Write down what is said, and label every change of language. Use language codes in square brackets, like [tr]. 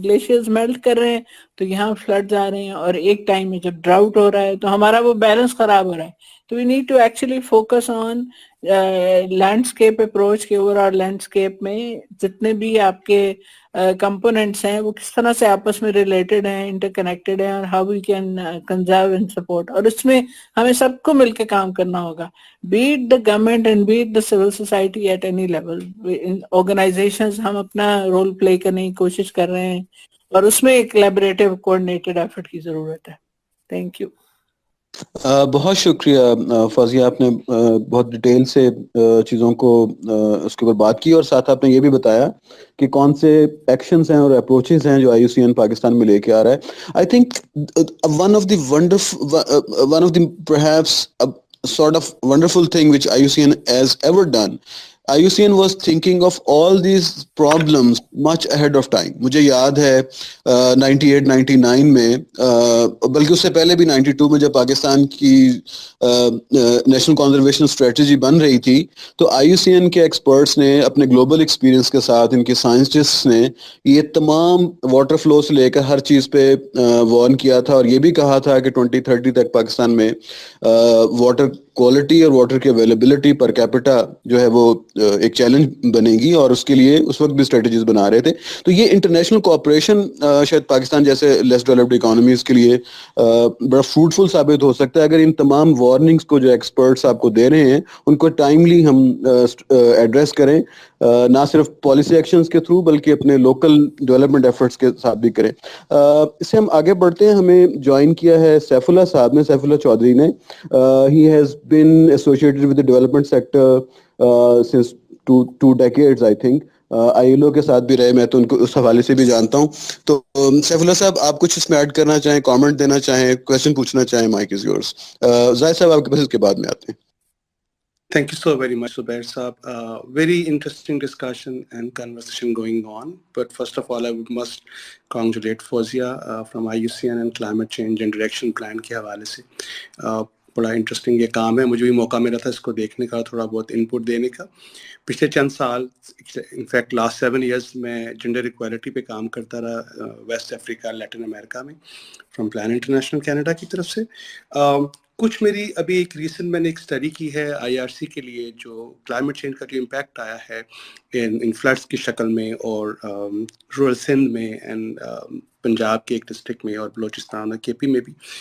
[ur] Glaciers melt کر رہے ہیں تو یہاں فلڈز آ رہے ہیں, اور ایک ٹائم میں جب ڈراؤٹ ہو رہا ہے تو ہمارا وہ بیلنس خراب ہو رہا ہے. تو [en] we need to actually focus on landscape approach [ur] کے اوور آل لینڈسکیپ میں جتنے بھی آپ کے کمپوننٹس ہیں وہ کس طرح سے آپس میں ریلیٹڈ ہیں, انٹر کنیکٹڈ ہیں, اور [en] How we can conserve and support. [ur] اور اس میں ہمیں سب کو مل کے کام کرنا ہوگا, [en] be it the government and be it the civil society at any level. [ur] Organizations ہم اپنا رول پلے کرنے کی کوشش کر رہے ہیں, اور اس میں ایک کولیبریٹو کوآرڈینیٹڈ ایفرٹ کی ضرورت ہے. [en] Thank you. [ur] بہت شکریہ فوزیہ, آپ نے بہت ڈیٹیل سے چیزوں کو اس کے اوپر بات کی, اور ساتھ آپ نے یہ بھی بتایا کہ کون سے ایکشنز ہیں اور اپروچز ہیں جو آئی یو سی این پاکستان میں لے کے آ رہا ہے. [en] I think one of the perhaps sort of wonderful thing which IUCN has ever done, IUCN was thinking of all these problems much ahead of time. [ur] مجھے یاد ہے 98-99 میں, بلکہ اس سے پہلے بھی 92 میں جب پاکستان کی نیشنل کنزرویشن اسٹریٹجی بن رہی تھی تو IUCN کے ایکسپرٹس نے اپنے گلوبل ایکسپیرینس کے ساتھ, ان کے سائنسٹسٹ نے یہ تمام واٹر فلو سے لے کر ہر چیز پہ وارن کیا تھا, اور یہ بھی کہا تھا کہ 2030 تک پاکستان میں واٹر کوالٹی اور واٹر کی اویلیبلٹی پر کیپٹا جو ہے وہ ایک چیلنج بنے گی, اور اس کے لیے اس وقت بھی اسٹریٹجیز بنا رہے تھے. تو یہ انٹرنیشنل کوآپریشن شاید پاکستان جیسے لیس ڈیولپڈ اکانومیز کے لیے بڑا فروٹفل ثابت ہو سکتا ہے اگر ان تمام وارننگز کو جو ایکسپرٹس آپ کو دے رہے ہیں ان کو ٹائملی ہم ایڈریس کریں, نہ صرف پالیسی ایکشنز کے تھرو بلکہ اپنے لوکل ڈیولپمنٹ ایفرٹس کے ساتھ بھی کریں. اس سے ہم آگے بڑھتے ہیں. ہمیں جوائن کیا ہے سیف اللہ صاحب نے, سیف اللہ چودھری نے. [en] He has been associated with the development sector since two decades, I think. [ur] ILO کے ساتھ بھی رہے, میں تو ان کو اس حوالے سے بھی جانتا ہوں. تو سیف اللہ صاحب آپ کچھ اس میں ایڈ کرنا چاہیں, کامنٹ دینا چاہیں, کویسچن پوچھنا چاہیں, [en] Mic is yours. [ur] زاہد صاحب آپ کے پاس اس کے بعد میں آتے ہیں. [en] Thank you so very much, Zubair Saab. Very interesting discussion and conversation going on. But first of all, I must congratulate Fawzia from IUCN and Climate Change and Direction Plan [ur] کے حوالے سے. بڑا انٹرسٹنگ یہ کام ہے, مجھے بھی موقع ملا تھا اس کو دیکھنے کا, تھوڑا بہت انپٹ دینے کا. پچھلے چند سال, [en] in fact last 7 years [ur] میں جنڈر ایکوالٹی پہ کام کرتا رہا ویسٹ افریقہ, لیٹن امریکہ میں, فرام پلان انٹرنیشنل کینیڈا کی طرف سے. کچھ میری ابھی ایک ریسنٹ میں نے ایک اسٹڈی کی ہے IRC کے لیے, جو کلائمیٹ چینج کا جو امپیکٹ آیا ہے ان فلڈس کی شکل میں, اور رورل سندھ میں, اینڈ پنجاب کے ایک ڈسٹرکٹ میں, اور بلوچستان اور KP میں بھی.